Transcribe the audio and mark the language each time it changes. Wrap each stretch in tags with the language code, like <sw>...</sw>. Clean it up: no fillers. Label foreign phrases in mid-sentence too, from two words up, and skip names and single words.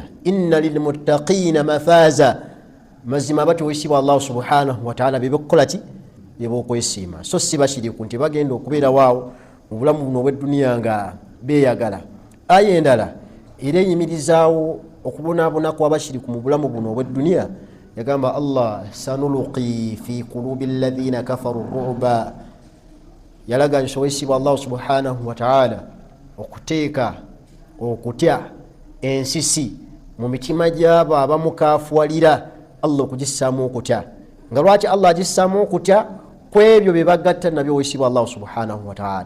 <ar>Inna lilmuttaqiina mafaaza.</ar> <lg>Mazima bati oyisibwa Allah</lg> <ar>subhanahu wa ta'ala</ar> <lg>bebekukola ki bebokwesiima. So si bashiriku nti bagenda okubeera waawo mu bulamu buno obw'edduniya nga beeyagala. Aya endala era eyimirizaawo okubonaabona kw'abashiriku mu bulamu buno obw'edduniya yagamba Allah</lg> <ar>sanuluqi fi qulubi alladhina kafaru ru'ba.</ar> <lg>Yalaga nti oyisibwa Allah</lg> <ar>subhanahu wa ta'ala</ar> <lg>okuteeka okutya ensisi mu mitima gy'abo abamukaafuwalira Allah okugissaamu okutya. Nga lwaki Allah agissaamu okutya kwebyo bye bagatta nabyo oyisibwa Allah</lg> <ar>subhanahu wa ta'ala.</ar>